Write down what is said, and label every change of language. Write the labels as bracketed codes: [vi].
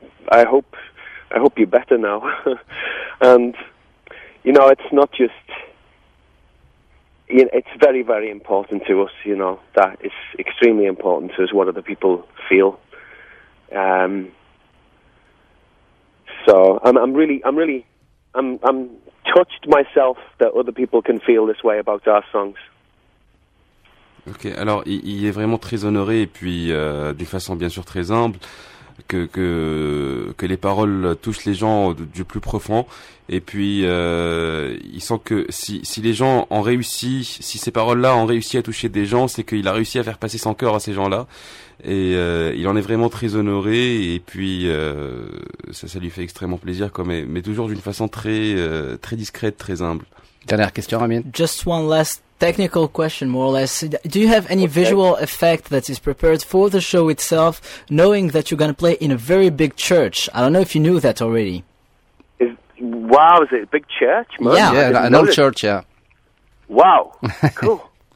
[en] I hope you're better now. And, you know, it's not just, you know, it's very, very important to us, you know, that it's extremely important to us what other people feel. So I'm touched myself that other people can feel this way about our songs. [fr] Ok, alors il est vraiment très honoré, et puis d'une façon bien sûr très humble, que les paroles touchent les gens du plus profond, et puis il sent que si les gens ont réussi, si ces paroles-là ont réussi à toucher des gens, c'est qu'il a réussi à faire passer son cœur à ces gens-là, et il en est vraiment très honoré, et puis ça lui fait extrêmement plaisir, quoi, mais toujours d'une façon très très discrète, très humble. Dernière question, Amine. [en] Just one last technical question, more or less. Do you have any visual effect that is prepared for the show itself, knowing that you're going to play in a very big church? I don't know if you knew that already. Wow, is it a big church? Man? Yeah, an old church, yeah. Wow, cool.